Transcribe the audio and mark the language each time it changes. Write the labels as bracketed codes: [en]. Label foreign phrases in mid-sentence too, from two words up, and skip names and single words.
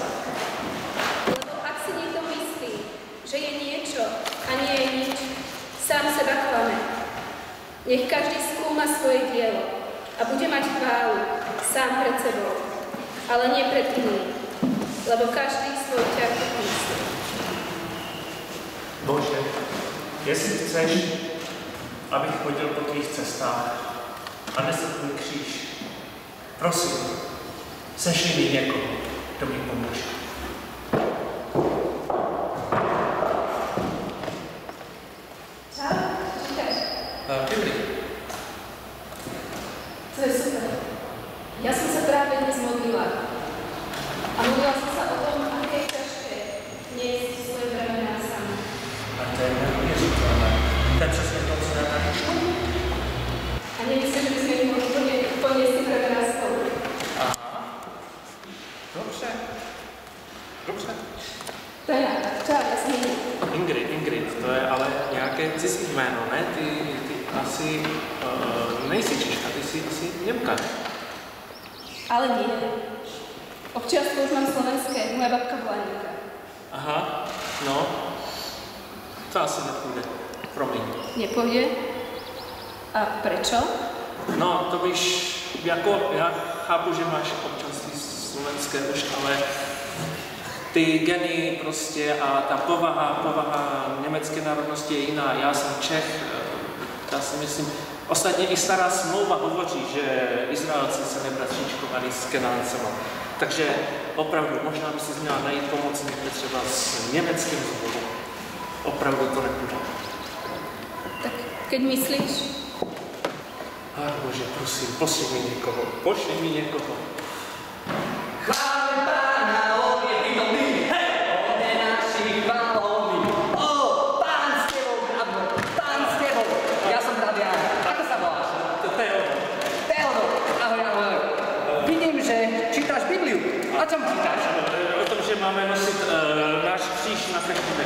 [sk] Lebo ak si niekto myslí, že je niečo a nie je nič, sám seba klame. Nech každý skúma svoje dielo a bude mať chválu sám pred sebou, ale nie pred iným, lebo každý svoj ťah myslí. [cs] Bože, jestli chceš, abych chodil po tvých cestách a nesl tvůj kříž, prosím, sešli mi někoho, kdo mi pomůže. [sk] Čau, čítaš? [cs] Bibli. To je super. [sk] Ja som sa práve dnes modlila. A modlila som sa o tom, aké je ťažké niesť svoje bremená sami. [cs] A to je neuvěřitelné. To je přesně to, co já tady čtu. [sk] A nemyslím, že by sme ich mohli poniesť si bremená spolu. [cs] Aha. Dobře. Dobře. [sk] To je nápad. Čau, ja som [cs] Ingrid, to je ale nějaké cizí jméno, ne? Ty asi nejsi Češka, ty jsi Němka. [sk] Ale nie. Občianstvo už mám slovenské, moja babka bola Nemka. [cs] Aha, no. To asi nepůjde. Promiň. [sk] Nepôjde? A prečo? [cs] No, to víš, jako já chápu, že máš občanství slovenské už, ale ty geny prostě a ta povaha německé národnosti je jiná. Já jsem Čech, já si myslím, ostatně i stará smlouva hovoří, že Izraelci se nebratříčkovali s Kenáncema. Takže opravdu, možná by si měla najít pomoc někde třeba s německým zboru. Opravdu to nepůjde. [sk] Tak keď myslíš? [cs] Ach Bože, prosím, pošli mi někoho. [sk] Chváľme Pána, on je prítomný, hej! On je našich chválovný. Ó, Pán s tebou, bratko, Pán s tebou. Ja som brat Jan. Ako sa voláš? Teodor. Ahoj, ahoj. Vidím, že čítaš Bibliu. O čom čítaš? [cs] O tom, že máme nosit náš kříž na každý den.